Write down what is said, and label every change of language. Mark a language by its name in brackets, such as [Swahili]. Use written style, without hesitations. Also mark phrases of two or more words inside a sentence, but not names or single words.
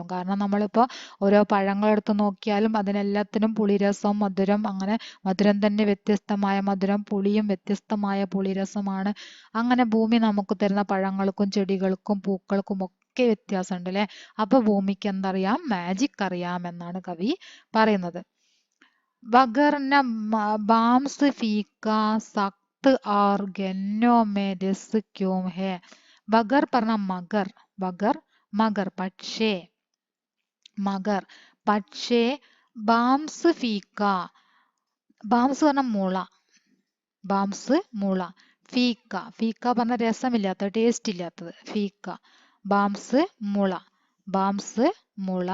[Malayalam] കാരണം നമ്മളിപ്പോ ഓരോ പഴങ്ങൾ എടുത്ത് നോക്കിയാലും അതിനെല്ലാത്തിനും പുളിരസം, മധുരം, അങ്ങനെ മധുരം തന്നെ വ്യത്യസ്തമായ മധുരം, പുളിയും വ്യത്യസ്തമായ പുളിരസമാണ്. അങ്ങനെ ഭൂമി നമുക്ക് തരുന്ന പഴങ്ങൾക്കും ചെടികൾക്കും പൂക്കൾക്കും ഒക്കെ വ്യത്യാസമുണ്ട് അല്ലെ. അപ്പൊ ഭൂമിക്ക് എന്തറിയാം? മാജിക് അറിയാം എന്നാണ് കവി പറയുന്നത്. [Hindi] बगर न बाम्स फीका सख्त और गन्नों में रस क्यों है? [Malayalam] बगर പറഞ്ഞ മഗർ. [Hindi] बगर मगर [Malayalam] പക്ഷേ. [Hindi] मगर പക്ഷേ. बांस फीका. [Malayalam] ബാംസ് പറഞ്ഞ മുള. ബാംസ് മുള. ഫീക്ക. ഫീക്ക പറഞ്ഞ രസമില്ലാത്ത, ടേസ്റ്റ് ഇല്ലാത്തത്. [Hindi] फीका. बांस മുള. बांस മുള.